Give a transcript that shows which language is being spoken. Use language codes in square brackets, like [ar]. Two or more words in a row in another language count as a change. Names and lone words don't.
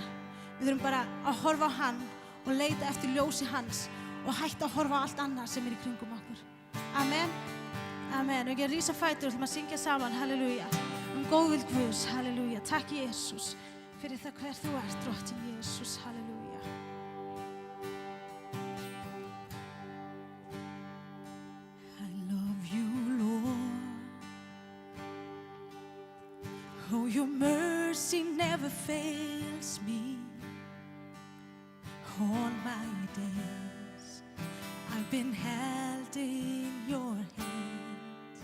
[is] Við þurfum bara að horfa á hann og leita eftir ljósi hans og hætta að horfa á allt annað sem í kringum okkur. Amen. Amen. Og ekki að rísa fætur og ætlum að syngja saman, halleluja. Góðvild Guðs, halleluja. Takk Jesús fyrir það hver þú ert, drottinn Jesús, halleluja. [en] Oh, your mercy never fails me. All my days I've been held in your hand.